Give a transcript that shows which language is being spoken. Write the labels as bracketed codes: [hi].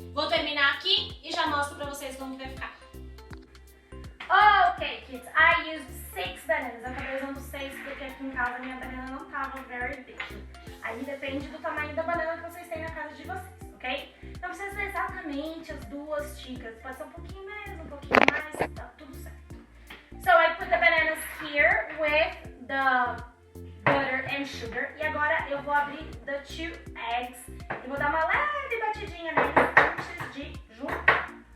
[pt] Vou terminar aqui e já mostro pra vocês como que vai ficar. [en] Okay, kids, I used 6 bananas. [pt] Eu acabei usando 6 porque aqui em casa minha banana não tava [en] very big. [pt] Aí depende do tamanho da banana que vocês têm na casa de vocês, ok? Não precisa ser exatamente as 2 xícaras. Pode ser um pouquinho menos, um pouquinho mais, tá tudo certo. [en] So I put the bananas here with the butter and sugar. [pt] E agora eu vou abrir [en] the 2 eggs. [pt] E vou dar uma leve batidinha neles antes de juntar.